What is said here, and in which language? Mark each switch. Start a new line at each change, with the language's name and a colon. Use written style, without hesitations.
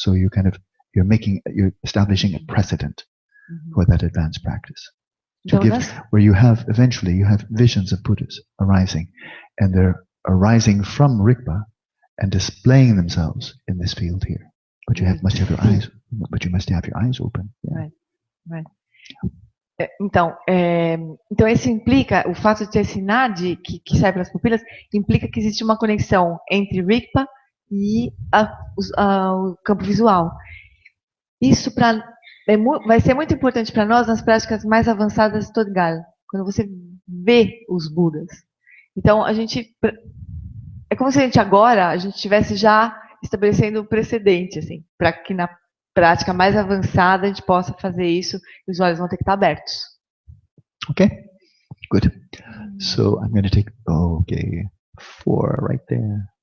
English: So you're establishing a precedent for that advanced practice. Where you have visions of Buddhas arising, and they're arising from Rigpa and displaying themselves in this field here. But you must have your eyes open. Yeah. Right.
Portuguese: Então, esse implica, o fato de ter esse nadi que sai pelas pupilas, implica que existe uma conexão entre Rigpa e o campo visual. Isso vai ser muito importante para nós nas práticas mais avançadas de Todgal, quando você vê os Budas. Então, é como se a gente estivesse já estabelecendo um precedente, assim, para que na prática mais avançada a gente possa fazer isso e os olhos vão ter que estar abertos.
English: Okay, good. So I'm going to take 4 right there.